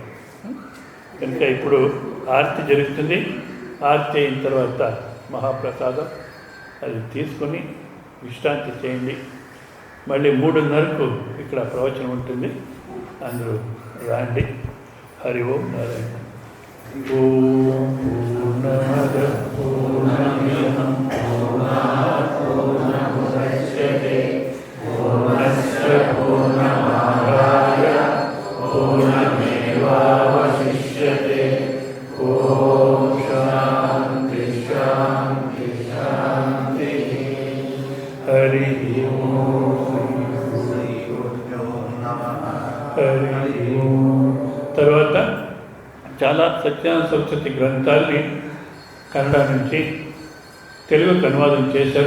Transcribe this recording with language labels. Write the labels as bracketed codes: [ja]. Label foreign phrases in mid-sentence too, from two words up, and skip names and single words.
[te] కనుక ఇప్పుడు ఆరతి జరుగుతుంది. ఆరతి అయిన తర్వాత మహాప్రసాదం అది తీసుకొని విశ్రాంతి చేయండి. మళ్ళీ 3:30కు ఇక్కడ ప్రవచనం ఉంటుంది, అందరూ రాండి. [sa] హరి ఓం నారాయణ. ఓం పూర్ణమద పూర్ణమిదం పూర్ణాత్ పూర్ణముదచ్యతే పూర్ణస్య పూర్ణమాదాయ పూర్ణమేవావశిష్యతే. ఓం శాంతి శాంతి శాంతి. [te] హరి తర్వాత చాలా సత్యానంద సరస్వతి గ్రంథాలని కన్నడ నుంచి తెలుగుకు అనువాదం చేశారు.